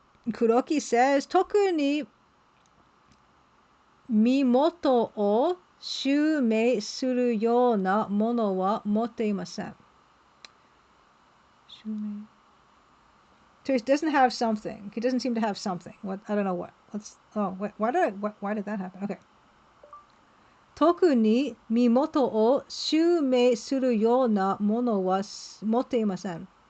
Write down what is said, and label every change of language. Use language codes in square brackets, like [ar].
[en] Kuroki says, [ja] 特に身元を襲名するようなものは持っていません。 [en] So he doesn't have something. He doesn't seem to have something. What? I don't know what. Why did that happen? Okay. [ja] 特に身元を襲名するようなものは持っていません。